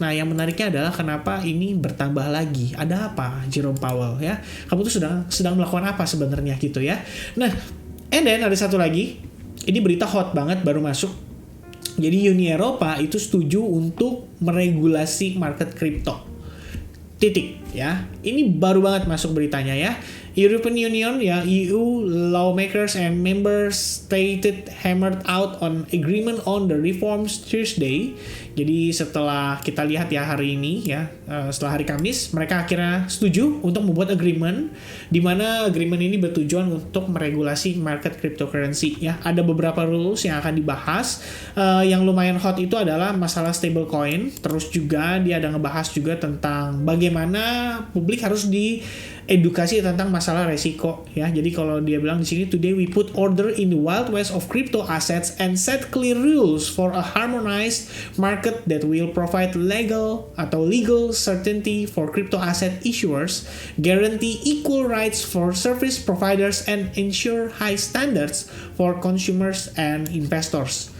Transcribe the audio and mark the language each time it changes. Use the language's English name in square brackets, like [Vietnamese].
[Indonesian] Nah, yang menariknya adalah kenapa ini bertambah lagi. Ada apa Jerome Powell ya? Kamu tuh sedang melakukan apa sebenarnya gitu ya. Nah, [English] and then [Indonesian] ada satu lagi. Ini berita hot banget baru masuk. Jadi Uni Eropa itu setuju untuk meregulasi market kripto. Titik ya. Ini baru banget masuk beritanya ya. [English] European Union ya, EU lawmakers and members stated hammered out on agreement on the reforms Thursday. [Indonesian] Jadi setelah kita lihat ya hari ini ya, setelah hari Kamis, mereka akhirnya setuju untuk membuat agreement, di mana agreement ini bertujuan untuk meregulasi market cryptocurrency ya. Ada beberapa rules yang akan dibahas. Yang lumayan hot itu adalah masalah stablecoin. Terus juga dia ada ngebahas juga tentang bagaimana publik harus edukasi tentang masalah resiko ya. Jadi kalau dia bilang di sini, [English] today we put order in the wild west of crypto assets and set clear rules for a harmonized market that will provide legal certainty for crypto asset issuers, guarantee equal rights for service providers, and ensure high standards for consumers and investors.